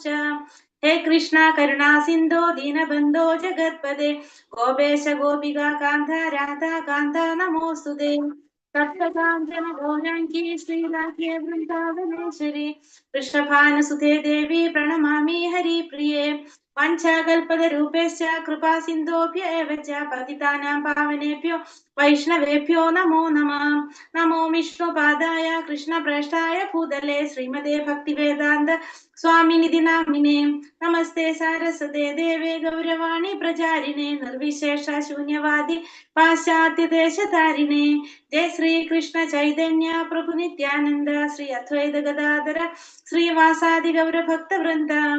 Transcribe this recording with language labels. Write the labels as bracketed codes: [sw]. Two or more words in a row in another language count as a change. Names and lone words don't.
[sa] ഹേ കൃഷ്ണ കരുണാ സിന്ധോ ദീനബന്ധോ ജഗത്പദേ ഗോപേശ ഗോപിക കാന്ത രാധാ കാന്ത നമോസ്തുതേ. തപ്തകാഞ്ചന ഗൗരാംഗീ ശ്രീരാധേ വൃന്ദാവനേശ്വരി വൃഷഭാനുസുതേ ദേവി പ്രണമാമി ഹരിപ്രിയേ. വാഞ്ചാകൽപതരൂപേശ്ച കൃപാ സിന്ധോഭ്യ ഏവ ച പതിതാനാം പാവനേഭ്യോ വൈഷ്ണവേഭ്യോ നമോ നമഃ. നമോ വിഷ്ണുപാദായ കൃഷ്ണപ്രേഷ്ഠായ ഭൂതലേ ശ്രീമതേ ഭക്തിവേദാന്ത സ്വാമിനിധി നാമിനേ. നമസ്തേ സാരസ്വതേ ദേവേ ഗൗരവാണി പ്രചാരിണേ നിർവിശേഷ ശൂന്യവാദി പാശ്ചാത്യദേശധാരിണേ. ജയ ശ്രീ കൃഷ്ണ ചൈതന്യ പ്രഭു നിത്യാനന്ദ ശ്രീ അദ്വൈത ഗദാധര ശ്രീവാസാദി ഗൗരഭക്തവൃന്ദ.